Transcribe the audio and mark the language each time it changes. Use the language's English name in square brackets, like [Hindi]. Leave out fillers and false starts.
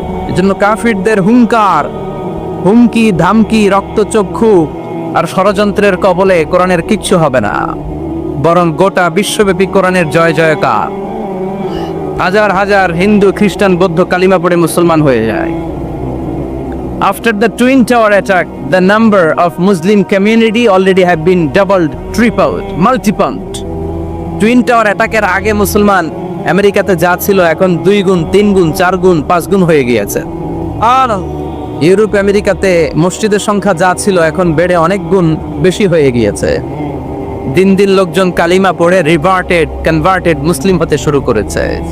[Bangla] এজন্য কাফিরদের হুঙ্কার, হুমকি, ধামকি, রক্তচক্ষু আর ষড়যন্ত্রের কবলে কোরআনের কিচ্ছু হবে না, বরং গোটা বিশ্বব্যাপী কোরআনের জয় জয়কার। হাজার হাজার হিন্দু, খ্রিস্টান, বৌদ্ধ কালিমা পড়ে মুসলমান হয়ে যায়। [English] After the Twin Tower attack, the number of Muslim community already have been doubled, tripled, multiplied. [Bangla] Twin tower অ্যাটাকের আগে মুসলমান আমেরিকাতে যা ছিল এখন 2 গুণ, 3 গুণ, 4 গুণ, 5 গুণ হয়ে গিয়েছে। আর ইউরোপ আমেরিকাতে মসজিদের সংখ্যা যা ছিল এখন বেড়ে অনেক গুণ বেশি হয়ে গিয়েছে। দিন দিন লোকজন কালিমা পড়ে কনভার্টেড মুসলিম হতে শুরু করেছে।